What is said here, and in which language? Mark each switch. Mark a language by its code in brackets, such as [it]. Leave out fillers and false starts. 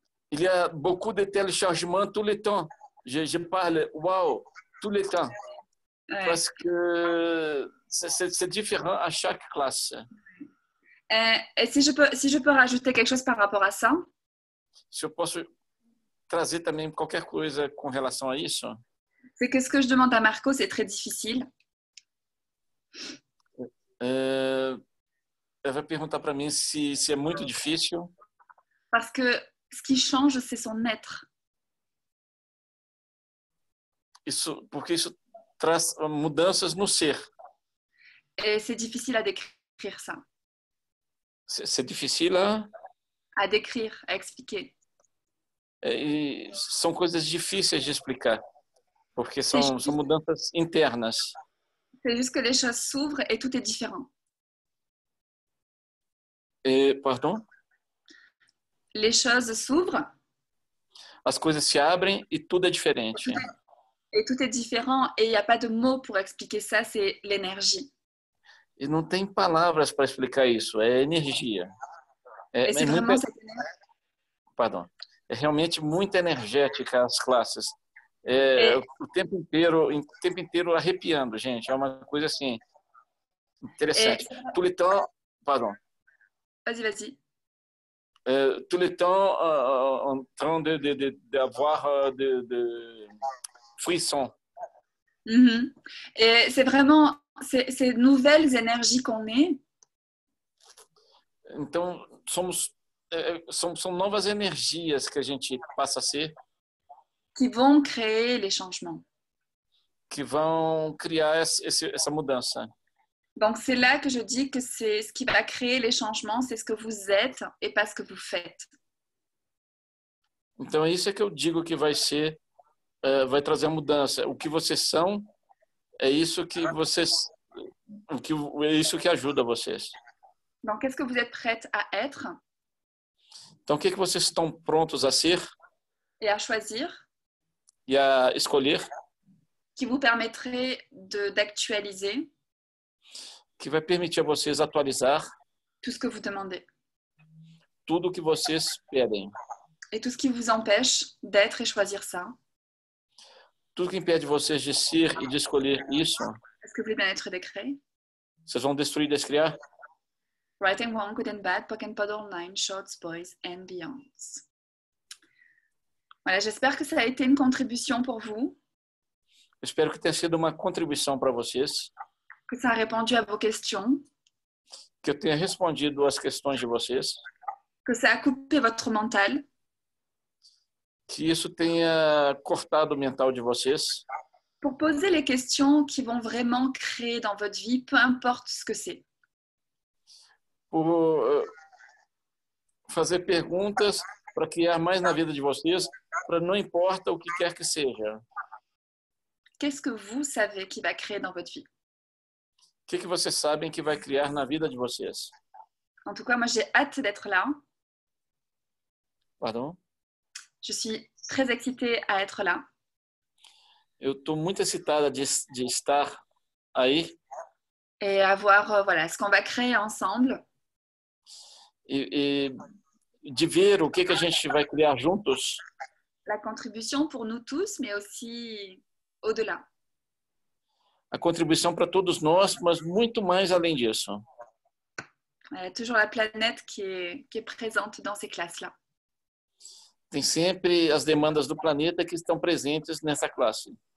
[fr] Il y a beaucoup de téléchargements tout le temps. Je parle, wow, tout le temps. Ouais. Parce que c'est différent à chaque classe. Et si je peux rajouter quelque chose par rapport à ça? [pt] Se eu posso trazer também qualquer coisa com relação a isso? [fr] C'est que ce que je demande à Marco, c'est très difficile. [pt] Ela vai perguntar para mim se é muito difícil. [fr] Parce que ce qui change, c'est son être. [pt] Porque isso traz mudanças no ser. [fr] Et c'est difficile à décrire ça. C'est difficile à décrire, à expliquer. [pt] E são coisas difíceis de explicar, porque são mudanças internas. [fr] C'est juste que les choses s'ouvrent et tout est différent. Pardon? Les choses s'ouvrent. [pt] As coisas se abrem e tudo é diferente. [fr] Et tout est différent et il n'y a pas de mots pour expliquer ça, c'est l'énergie. [pt] E não tem palavras para explicar isso, é energia. [fr] Pardon. [pt] É realmente muito energética as classes. O tempo inteiro arrepiando, gente. É uma coisa assim interessante. [fr] Tout le temps, pardon. Vas-y. Tout le temps en train d'avoir de frissons. Et c'est vraiment ces nouvelles énergies qu'on est. [pt] Então, são novas energias que a gente passa a ser. [fr] Qui vont créer les changements. [pt] Que vão criar essa mudança. [fr] Donc, c'est là que je dis que c'est ce qui va créer les changements, c'est ce que vous êtes et pas ce que vous faites. [pt] Então, é isso que eu digo que vai trazer a mudança. O que vocês são, é isso que ajuda vocês. [fr] Donc, qu'est-ce que vous êtes prête à être? [pt] Então, o que vocês estão prontos a ser? [fr] Et à choisir? [pt] E a escolher? [fr] Qui vous permettrait d'actualiser? [pt] Que vai permitir a vocês atualizar [fr] tout ce que vous demandez. [pt] Tudo que vocês pedem. [fr] Et tout ce qui vous empêche d'être et choisir ça. [pt] Tudo que impede vocês de ser e de escolher isso. [fr] Est-ce que vous voulez bien être décret? [pt] Vocês vão destruir e descriar? [en] Right and wrong, good and bad, POC and POD online, shorts, boys and beyonds. [fr] Voilà, j'espère que ça a été une contribution pour vous. [pt] Espero que tenha sido uma contribuição para vocês. [fr] Que ça a répondu à vos questions. [pt] que eu tenha respondido às questões de vocês. [fr] Que ça a coupé votre mental. [pt] Que isso tenha cortado o mental de vocês. [fr] Pour poser les questions qui vont vraiment créer dans votre vie, peu importe ce que c'est. [pt] Por fazer perguntas para criar mais na vida de vocês, para não importa o que quer que seja. [fr] Qu'est-ce que vous savez qui va créer dans votre vie? [pt] O que vocês sabem que vai criar na vida de vocês? [fr] En tout cas, moi, j'ai hâte d'être là. Pardon? Je suis très excitée à être là. [pt] Eu estou muito excitada de estar aí. [fr] Et à voir voilà, ce qu'on va créer ensemble. [pt] E de ver o que a gente vai criar juntos. [fr] La contribution pour nous tous, mais aussi au-delà. [pt] A contribuição para todos nós, mas muito mais além disso. [fr] Il y a toujours la planète qui est présente dans ces classes-là. [pt] Tem sempre as demandas do planeta que estão presentes nessa classe.